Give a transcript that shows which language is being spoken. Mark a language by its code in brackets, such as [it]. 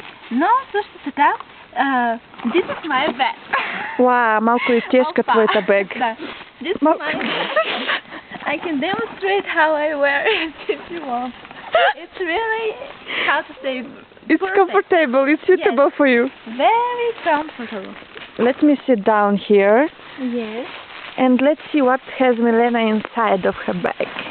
[bg] Но също така, [en] this is my bag. [bg] Уау, малко е тежка твоята бег. [en] Да. This is my bag. I can demonstrate how I wear it if you want. It's really, how to say, It's perfect. comfortable, it's suitable for you. Very comfortable. Let me sit down here Yes. and let's see what has Milena inside of her bag.